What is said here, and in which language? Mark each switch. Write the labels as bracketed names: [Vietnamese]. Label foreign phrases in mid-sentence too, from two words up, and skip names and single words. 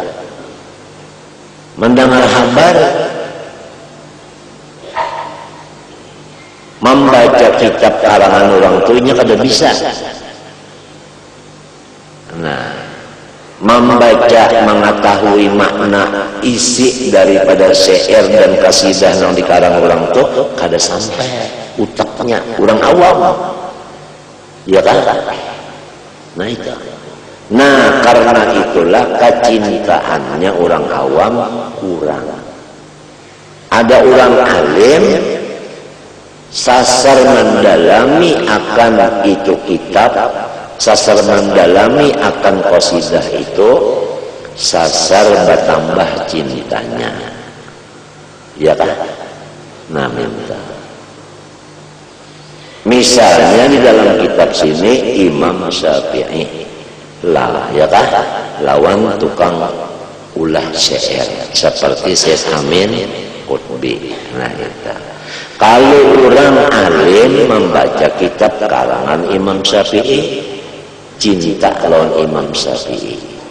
[Banjar] Mendengar kabar, membaca kitab karangan orang tuanya kada bisa. Nah, membaca, mengetahui makna isi daripada syair dan kasidah yang dikarang orang tuh kada sampai utaknya orang awam, ya kan? Nah itu. Nah karena itulah kecintaannya orang awam kurang. Ada orang alim sasar mendalami akan itu kitab, sasar mendalami akan qasidah itu, sasar bertambah cintanya, ya kan? Nah minta misalnya di dalam kitab sini Imam Syafi'i lah, ya kan? Lawan tukang ulah syair seperti Syekh Amin Qutbi. Nah itu. Kalau orang alim membaca kitab karangan Imam Syafi'i, cinta lawan Imam Syafi'i.